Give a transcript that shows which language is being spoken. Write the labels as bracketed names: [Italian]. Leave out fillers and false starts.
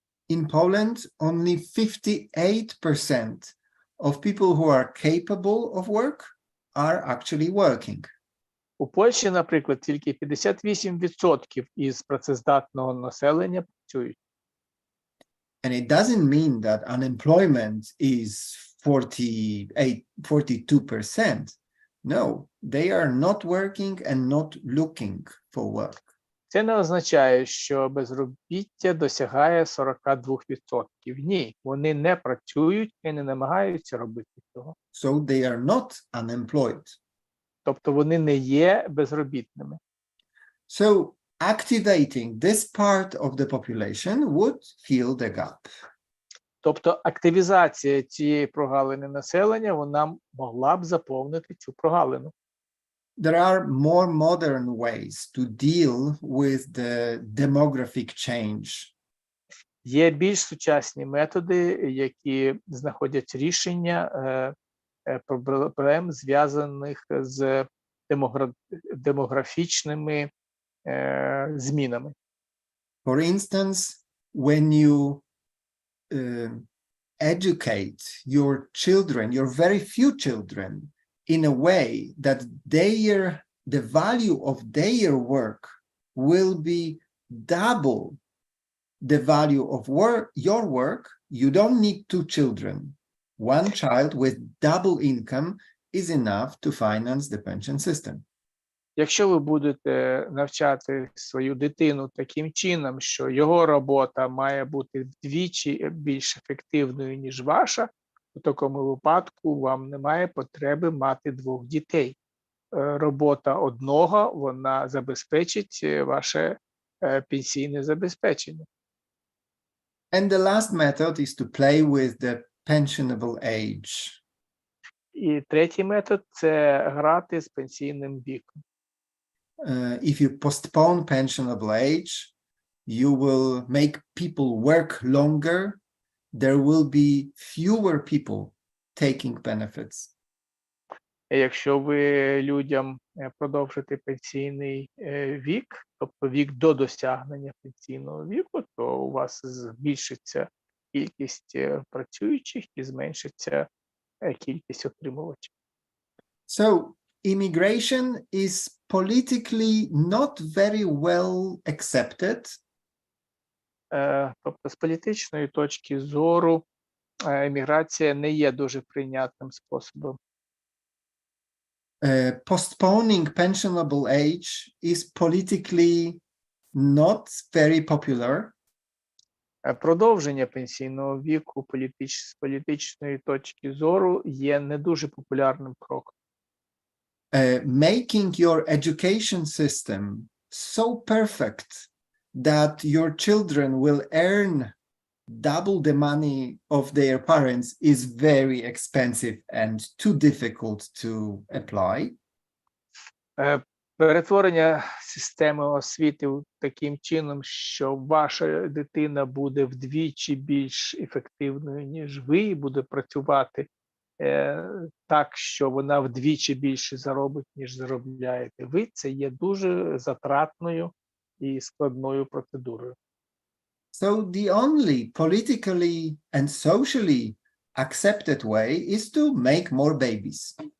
[English] In Poland, only 58% of people who are capable of work are actually working. [Ukrainian] У Польщі, наприклад, тільки 58% із працездатного населення працюють. [English] And it doesn't mean that unemployment is 42%. No, they are not working and not looking for work. [Ukrainian] Це не означає, що безробіття досягає 42%. Ні, вони не працюють і не намагаються робити цього. [English] So they are not unemployed. [Ukrainian] Тобто вони не є безробітними. [English] So activating this part of the population would fill the gap. [Ukrainian] Тобто активізація цієї прогалини населення, вона могла б заповнити цю прогалину. [English] There are more modern ways to deal with the demographic change. [Ukrainian] Є більш сучасні методи, які знаходять рішення проблем, зв'язаних з демографічними змінами. [English] For instance, when you educate your children, your very few children, in a way that the value of their work will be double the value of your work, you don't need two children. One child with double income is enough to finance the pension system. [Ukrainian] Якщо ви будете навчати свою дитину таким чином, що його робота має бути вдвічі більш ефективною, ніж ваша, у такому випадку вам немає потреби мати двох дітей. Робота одного, вона забезпечить ваше пенсійне забезпечення. [English] And the last method is to play with the pensionable age. [Ukrainian] І третій метод – це грати з пенсійним віком. [English] If you postpone pensionable age, you will make people work longer. There will be fewer people taking benefits. [Ukrainian] Якщо ви людям продовжите пенсійний вік, тобто вік до досягнення пенсійного віку, то у вас збільшиться кількість працюючих і зменшиться кількість отримувачів. [English] So immigration is politically not very well accepted. [Ukrainian] Тобто, з політичної точки зору, еміграція не є дуже прийнятним способом. [English] Postponing pensionable age is politically not very popular. [Ukrainian] Продовження пенсійного віку з політичної точки зору є не дуже популярним кроком. [English] Making your education system so perfect that your children will earn double the money of their parents is very expensive and too difficult to apply. [Ukrainian] Перетворення системи освіти таким чином, що ваша дитина буде вдвічі більш ефективною, ніж ви, і буде працювати так, що вона вдвічі більше заробить, ніж заробляєте ви, це є дуже затратною і складною процедурою. [English] So the only politically and socially accepted way is to make more babies.